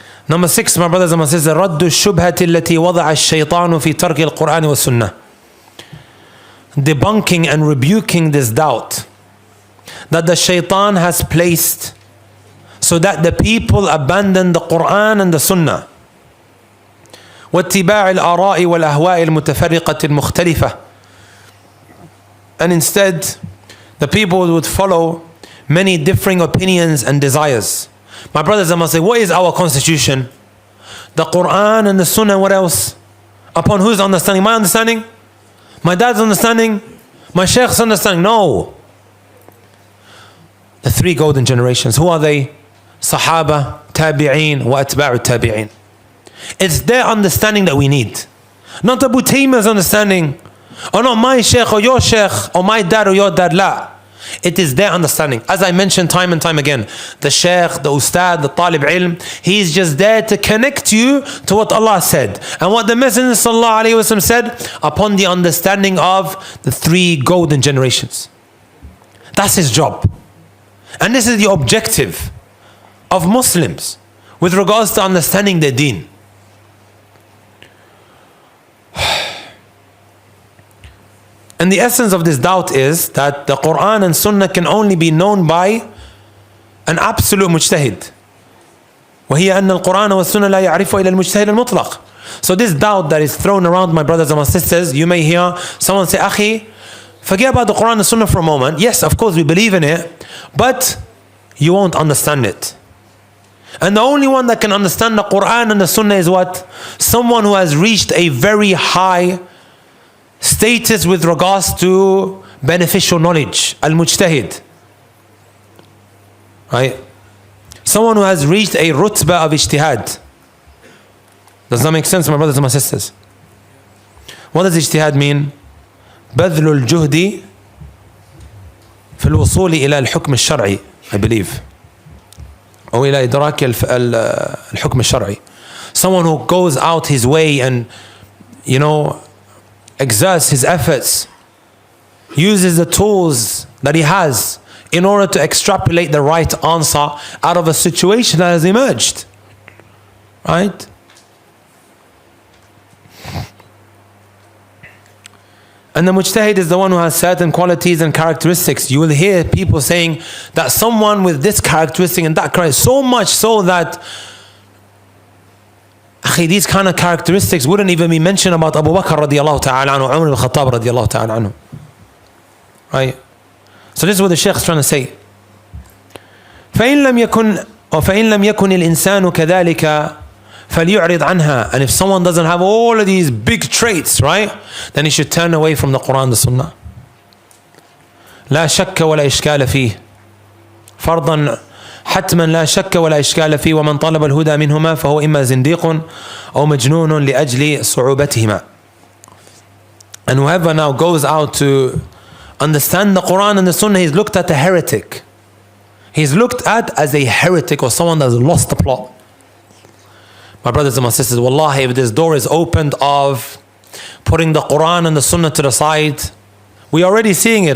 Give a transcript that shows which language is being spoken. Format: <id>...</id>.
<en>Number 6, my brothers and my sisters,</en> <ar>رد الشبهة التي وضع الشيطان في ترك القرآن والسنة.</ar> <en>Debunking and rebuking this doubt that the shaitan has placed so that the people abandon the Quran and the Sunnah.</en> <ar>واتباع الآراء والأهواء المتفرقة المختلفة.</ar> <en>And instead, the people would follow many differing opinions and desires. My brothers and my sisters, what is our constitution? The Quran and the Sunnah, what else? Upon whose understanding? My understanding? My dad's understanding? My sheikh's understanding? No. The 3 golden generations. Who are they? Sahaba,</en> <ar>التابعين وأتباع التابعين.</ar> <en>It's their understanding that we need. Not Abu Taymiyyah's understanding, or not my sheikh or your sheikh, or my dad or your dad. La. It is their understanding. As I mentioned time and time again, the sheikh, the ustad, the talib ilm, he is just there to connect you to what Allah said and what the Messenger sallallahu alaihi wasallam said upon the understanding of the three golden generations. That's his job. And this is the objective of Muslims with regards to understanding their deen. And the essence of this doubt is that the Quran and Sunnah can only be known by an absolute mujtahid.</en> <ar>وهي أن القرآن والسنة لا يعرفه إلا المجتهد المطلق.</ar> <en>So this doubt that is thrown around, my brothers and my sisters, you may hear someone say, Akhi, forget about the Quran and Sunnah for a moment. Yes, of course we believe in it, but you won't understand it. And the only one that can understand the Quran and the Sunnah is what? Someone who has reached a very high status with regards to beneficial knowledge, al-mujtahid, right? Someone who has reached a rutbah of ijtihad. Does that make sense, my brothers and my sisters? What does ijtihad mean?</en> <ar>بذل الجهد في الوصول إلى الحكم الشرعي,</ar> <en>I believe,</en> <ar>أو إلى إدراك الحكم الشرعي.</ar> <en>Someone who goes out his way and, exerts his efforts, uses the tools that he has in order to extrapolate the right answer out of a situation that has emerged. Right? And the mujtahid is the one who has certain qualities and characteristics. You will hear people saying that someone with this characteristic and that characteristic, so much so that these kind of characteristics wouldn't even be mentioned about Abu Bakr radiallahu ta'ala anhu, Umar ibn Khattab radiallahu ta'ala anhu. Right? So this is what the Shaykh is trying to say.</en> <ar>فإن لم يكن الإنسان كذلك فليعرض عنها.</ar> <en>And if someone doesn't have all of these big traits, right, then he should turn away from the Quran and the Sunnah.</en> <ar>لا شك ولا إشكال فيه فرضا حتما لا شك ولا إشكال فيه ومن طلب الهدى منهما فهو إما زنديق أو مجنون لأجل صعوبتهما.</ar> <en>And whoever now goes out to understand the Quran and the Sunnah, he's looked at a heretic. He's looked at as a heretic or someone that's lost the plot. My brothers and my sisters, wallahi, if this door is opened of putting the Quran and the Sunnah to the side, we're already seeing it.</en>